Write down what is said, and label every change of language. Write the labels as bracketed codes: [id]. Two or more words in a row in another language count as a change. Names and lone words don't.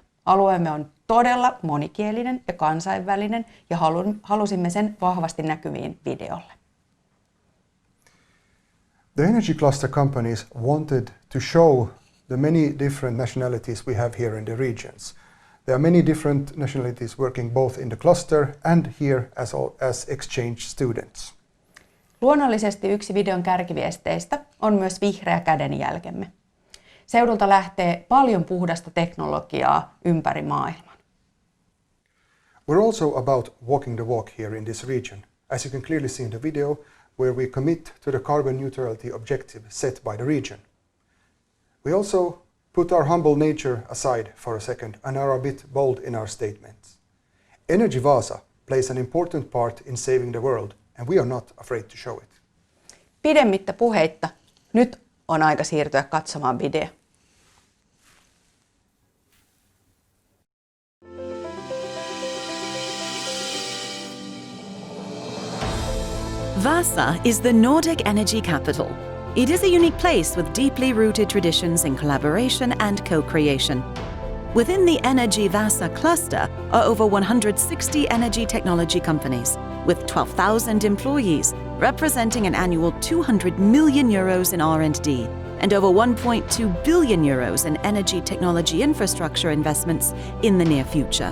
[fi] Alueemme on todella monikielinen ja kansainvälinen ja halusimme sen vahvasti näkyviin videolle. [en] The energy cluster companies wanted to show the many different nationalities we have here in the regions. There are many different nationalities working both in the cluster and here as exchange students. [fi] Luonnollisesti yksi videon kärkiviesteistä on myös vihreä kädenjälkemme. Seudulta lähtee paljon puhdasta teknologiaa ympäri maailman. [en] We're also about walking the walk here in this region, as you can clearly see in the video, where we commit to the carbon neutrality objective set by the region. We also put our humble nature aside for a second and are a bit bold in our statements. EnergyVaasa plays an important part in saving the world, and we are not afraid to show it. [fi] Pidemmittä puheitta, nyt on aika siirtyä katsomaan video. [en] Vaasa is the Nordic energy capital. It is a unique place with deeply rooted traditions in collaboration and co-creation. Within the EnergyVaasa cluster are over 160 energy technology companies, with 12,000 employees, representing an annual 200 million euros in R&D and over 1.2 billion euros in energy technology infrastructure investments in the near future.